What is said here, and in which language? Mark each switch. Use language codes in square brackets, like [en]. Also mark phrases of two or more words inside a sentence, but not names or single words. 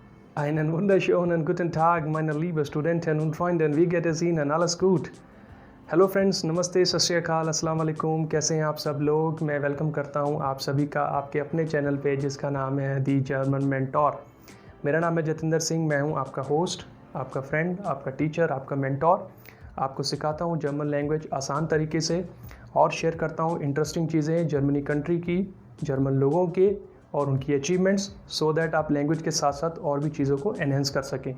[de] Einen wunderschönen guten Tag, meine liebe Studenten und Freunde, wie geht es Ihnen? Alles gut? [hi] हेलो फ्रेंड्स, नमस्ते, [pa] ਸਤ ਸ੍ਰੀ ਅਕਾਲ, [ar] السلام عليكم. [hi] कैसे हैं आप सब लोग? मैं वेलकम करता हूं आप सभी का आपके अपने चैनल पे जिसका नाम है दी जर्मन मेंटोर। मेरा नाम है जतिंदर सिंह, मैं हूं आपका होस्ट, आपका फ्रेंड, आपका टीचर, आपका मेंटोर। आपको सिखाता हूं जर्मन लैंग्वेज आसान तरीके से और शेयर करता हूं इंटरेस्टिंग चीज़ें जर्मनी कंट्री की, जर्मन लोगों के और उनकी अचीवमेंट्स, [en] so that [hi] आप लैंग्वेज के साथ साथ और भी चीज़ों को एनहेंस कर सकें।